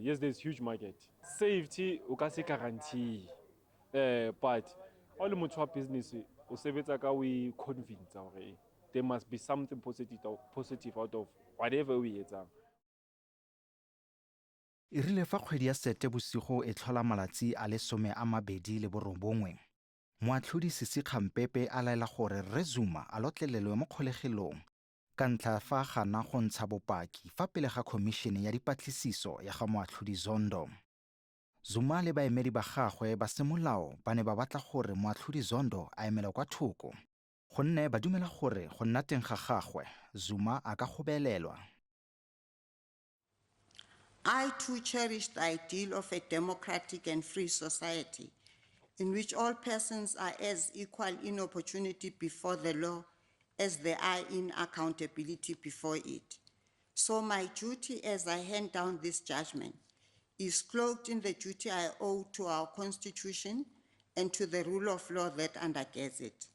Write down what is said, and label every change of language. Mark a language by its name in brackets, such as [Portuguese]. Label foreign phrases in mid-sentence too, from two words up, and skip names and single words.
[English] Yes, there's huge market. Safety, you can say guarantee, but all the business, we convinced there must be something positive out of whatever we are. [Tswana] e rile fa kgwedi ya Seetebosigo e tlhola malatsi a le 29 moatlhodi Sisi Khampepe a laela gore Rre Zuma a lotlelelwe mo kgolegelong ka ntlha fa gana go ntsha bopaki fa pele ga khomišene ya dipatlisiso ya ga moatlhodi Zondo. Zuma le baemedi ba gagwe ba semolao ba ne ba batla gore moatlhodi Zondo a emele kwa thoko gonne ba dumela gore go nna teng ga gagwe Zuma a ka gobelelwa. [English] I too cherish the ideal of a democratic and free society in which all persons are as equal in opportunity before the law as they are in accountability before it. So my duty as I hand down this judgment is cloaked in the duty I owe to our Constitution and to the rule of law that undergirds it.